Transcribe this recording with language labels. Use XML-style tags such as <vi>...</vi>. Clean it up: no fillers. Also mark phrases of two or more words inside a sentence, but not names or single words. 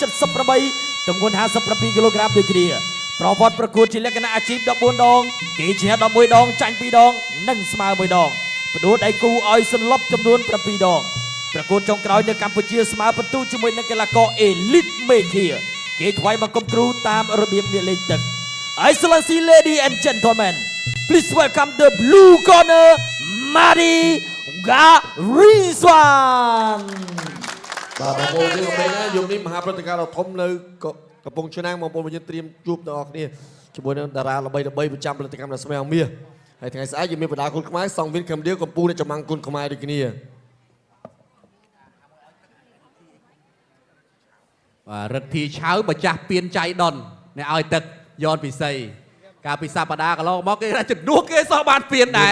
<km>ទម្ងន់57គីឡូក្រាមដូចគ្នាប្រវត្តិប្រកួតជាលក្ខណៈអាជីព14ដងគេឈ្នះ11ដងចាញ់2ដងនិងស្មើ1ដងផ្ដួលដៃគូឲ្យសន្លប់ចំនួន7ដងប្រកួតចុងក្រោយនៅកម្ពុជាស្មើបន្ទូជាមួយនឹងកីឡាករអេលីតមេឃាគេថ្វាយបង្គំគ្រូតាមរបៀបអ្នកលេងទឹក</km> <en>Excellency ladies and gentlemen please welcome the blue corner</en> <km>Madi Garizwan បាទបងប្អូនយើងពេលណាយប់នេះមហាព្រឹត្តិការណ៍ដ៏ធំនៅកំពង់ឆ្នាំងបងប្អូនយើងត្រៀមជួបទាំងអស់គ្នាជាមួយនឹងតារាល្បីៗប្រចាំផលិតកម្មនៅស្មៅមាសហើយថ្ងៃស្អែកយើងមានបណ្ដាគុណខ្មែរសង្វៀនកំដៀវកម្ពុជាចម្បាំងគុណខ្មែរដូចគ្នា បាទរិទ្ធីឆៅម្ចាស់ពៀនចៃដុនអ្នកឲ្យទឹកយ៉នពិសីកាលពីសប្តាហ៍កន្លងមកគេថាជំនួសគេសោះបានពៀនដែរ</km>